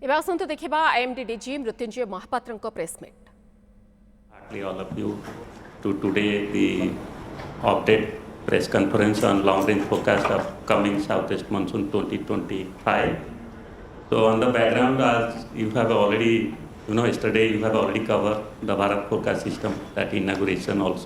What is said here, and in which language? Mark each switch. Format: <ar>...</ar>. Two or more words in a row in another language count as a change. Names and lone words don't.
<or>ଏବେ ଆସନ୍ତୁ ଦେଖିବା IMD DGM ମୃତ୍ୟୁଞ୍ଜୟ ମହାପାତ୍ରଙ୍କ</or> <en>press meet. All of you to today the update press conference on long range forecast of coming southwest monsoon 2025. So on the background, as you have already, yesterday you have already covered the Bharat forecast system, that inauguration also.</en>